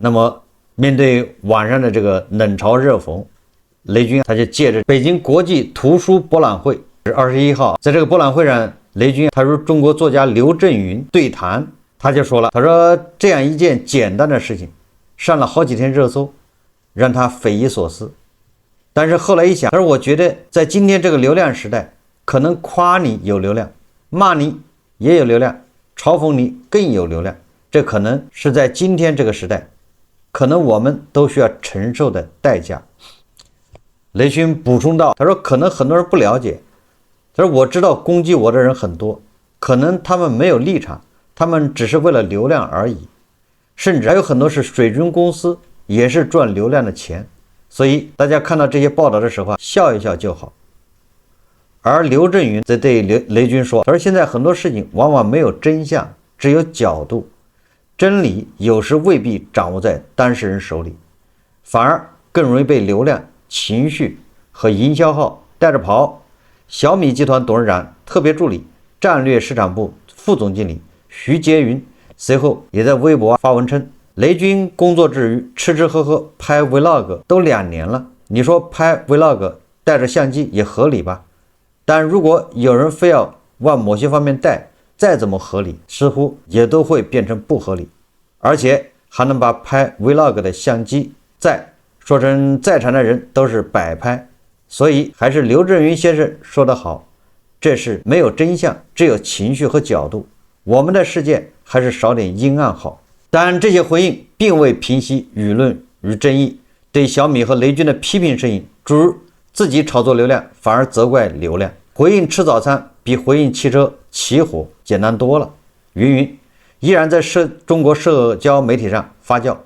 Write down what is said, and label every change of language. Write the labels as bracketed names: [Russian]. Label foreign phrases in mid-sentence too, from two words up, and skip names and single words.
[Chinese] 那麼面對網上的這個冷嘲熱諷，雷軍他就借着北京國際圖書博覽會21號，在這個博覽會上，雷軍他與中國作家劉震雲對談，他就說了，他說這樣一件簡單的事情上了好幾天熱搜，讓他匪夷所思。但是後來一想，他說我覺得在今天這個流量時代，可能誇你有流量，罵你也有流量，嘲諷你更有流量，這可能是在今天這個時代可能我們都需要承受的代價。雷軍補充道，他說可能很多人不了解，他說我知道攻擊我的人很多，可能他們沒有立場，他們只是為了流量而已，甚至還有很多是水軍公司，也是賺流量的錢，所以大家看到這些報道的時候笑一笑就好。而劉震雲則對雷軍說，他說現在很多事情往往沒有真相，只有角度，真理有時未必掌握在當事人手裡，反而更容易被流量、情緒和營銷號帶着跑。小米集團董事長、特別助理、戰略市場部副總經理徐杰雲隨後也在微博發文稱，雷軍工作之餘吃吃喝喝拍 vlog 都2年了，你說拍 vlog 帶着相機也合理吧？但如果有人非要往某些方面帶，再怎麼合理，似乎也都會變成不合理，而且還能把拍 vlog 的相機說成在場的人都是擺拍。所以還是劉震雲先生說得好，這是沒有真相，只有情緒和角度，我們的世界還是少點陰暗好。但這些回應並未平息輿論與爭議，對小米和雷軍的批評聲音，諸如自己炒作流量反而責怪流量，回應吃早餐比回應汽車起火簡單多了，依然在中國社交媒體上發酵。